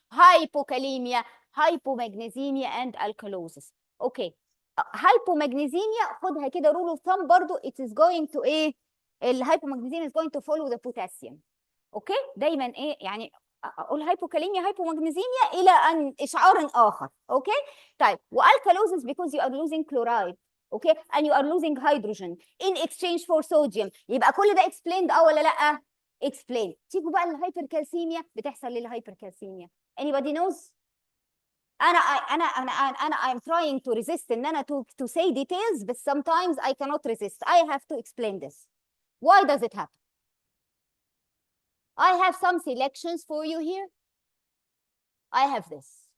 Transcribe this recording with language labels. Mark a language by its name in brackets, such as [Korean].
[English] hypokalemia, hypomagnesemia and alkalosis. Okay. hypomagnesemia [Arabic] خدها كده [English] rule of thumb [Arabic] برضو, [English] it is going to الهايبومagnesemia is going to follow the potassium. Okay. [Arabic] دايما يعني اقول هايبوكاليميا هايبومagnesemia الى ان اشعار اخر. [English] Okay. [Arabic] طيب والكالوزس [English] because you are losing chloride. Okay. and you are losing hydrogen in exchange for sodium. [Arabic] يبقى كل ده explained ولا لا؟ explain. تيجوا بقى الهايبركالسيميا. بتحصل ليه الهايبركالسيميا؟ [English] anybody knows؟ I'm trying to resist [Arabic] ان انا [English] to say details, but sometimes I cannot resist. I have to explain this. Why does it happen? I have some selections for you here. I have this.